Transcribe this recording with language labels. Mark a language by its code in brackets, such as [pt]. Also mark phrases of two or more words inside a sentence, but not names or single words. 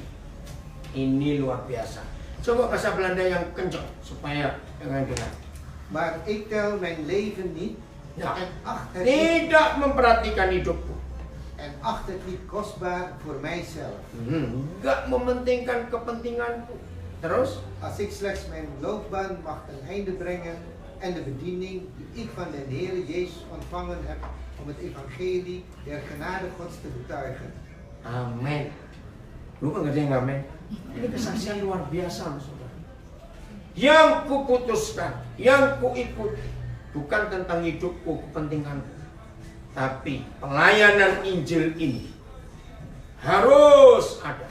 [id] Ini luar biasa. Coba bahasa Belanda yang kencang supaya jangan dengar. [nl] Maar ik tel mijn leven niet Ja. en acht het niet, [id] Tidak memperhatikan hidupku. [nl] en acht het niet kostbaar voor mijzelf. [id] Nggak mementingkan kepentinganku. Terus? [nl] Als ik slechts mijn loopbaan mag ten einde brengen en de bediening die ik van de Heer Jezus ontvangen heb om het evangelie der genade Gods te betuigen. [id] Amin. Lu kan ngerti yang amin? Ini kesaksian luar biasa, saudara. Yang kuputuskan, yang kuikuti, bukan tentang hidupku, kepentinganku, tapi pelayanan Injil ini harus ada.